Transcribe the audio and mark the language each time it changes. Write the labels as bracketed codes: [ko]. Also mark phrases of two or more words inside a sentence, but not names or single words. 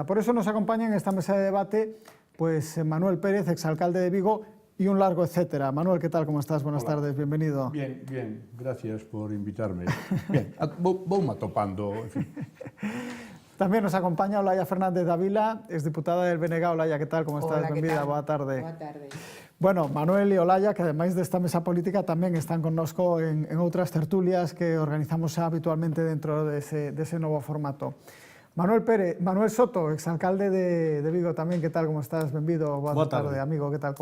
[es] Por eso nos acompaña en esta mesa de debate pues Manuel Pérez, exalcalde de Vigo, y un largo etcétera. Manuel, ¿qué tal? ¿Cómo estás? Buenas tardes, bienvenido. Bien, bien, gracias por invitarme. Bien, [gl] vou-me atopando, [es] en fin. [gl] Tamén nos acompaña Olaya Fernández Dávila, exdiputada del BNG. [es] Olaya, ¿qué tal? ¿Cómo estás? Hola, [gl] Benvida, [es] ¿qué tal? [gl] boa tarde. Boa tarde. Bueno, Manuel e Olaya, que ademais desta mesa política tamén están connosco en outras tertulias que organizamos habitualmente dentro dese novo formato. Manuel Soto, exalcalde de Vigo tamén, ¿qué tal? ¿Cómo estás? Benvido, boa tarde, amigo, ¿qué tal?